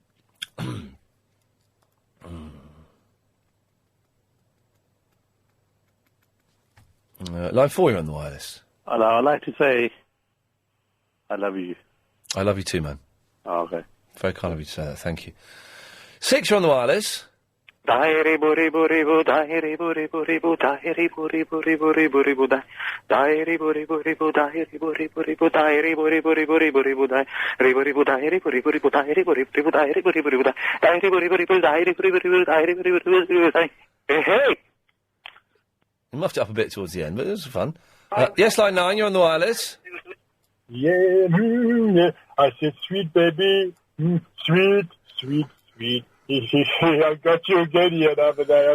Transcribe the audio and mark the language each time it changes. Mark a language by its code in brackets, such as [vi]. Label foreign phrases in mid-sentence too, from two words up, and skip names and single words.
[en] Line 4, you're on the wireless. Hello, I'd like to say I love you. I love you too, man. Oh, okay. Very kind of you to say that, thank you. 6, you're on the wireless. Diary buri buri bu, diary buri buri bu, diary buri buri buri buri bu, diary buri buri bu, diary buri buri bu, diary buri buri buri buri bu, diary buri bu, diary buri buri bu, diary buri buri bu, diary buri buri bu, diary buri buri bu, diary buri buri bu, diary buri buri bu. Hey! You muffed it up a bit towards the end, but it was fun. Yes, line 9, you're on the wireless. Yeah, yeah. I said, sweet baby, sweet, sweet, sweet. I got you again here the other day.